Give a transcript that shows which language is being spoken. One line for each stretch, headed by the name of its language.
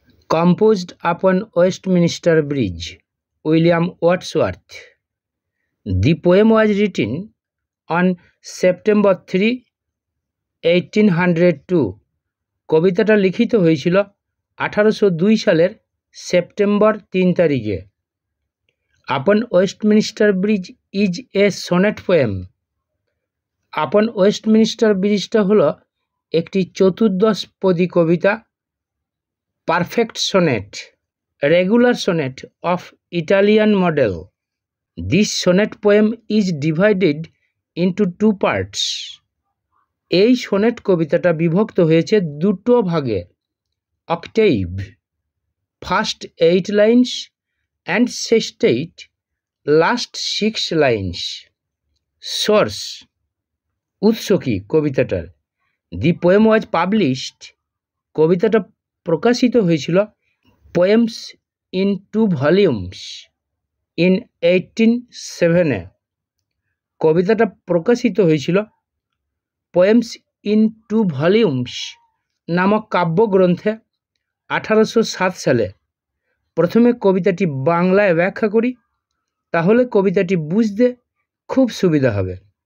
English: composed upon Westminster Bridge, William Wordsworth. The poem was written on September 3, 1802.
Bangla: কবিতাটা লিখিত হয়েছিল 1802 সালের সেপ্টেম্বর 3 তারিখে।
English: Upon Westminster Bridge is a sonnet poem.
Bangla: Upon Westminster ব্রিজটা হলো একটি চতুর্দশপদী কবিতা, perfect sonnet, regular sonnet
English: of Italian model. This sonnet poem is divided into two parts.
Bangla: এই sonnet কবিতাটা বিভক্ত হয়েছে দুটো ভাগে,
English: octave, first 8 lines and sestet, last 6 lines.
Bangla: Source, উৎস কি কবিতাটার?
English: The poem was published,
Bangla: কবিতাটা প্রকাশিত হয়েছিল
English: poems in 2 volumes in 1807.
Bangla: কবিতাটা প্রকাশিত হয়েছিল poems in 2 volumes নামক কাব্যগ্রন্থে 1807 সালে। প্রথমে কবিতাটি বাংলায় ব্যাখ্যা করি, তাহলে কবিতাটি বুঝতে খুব সুবিধা হবে।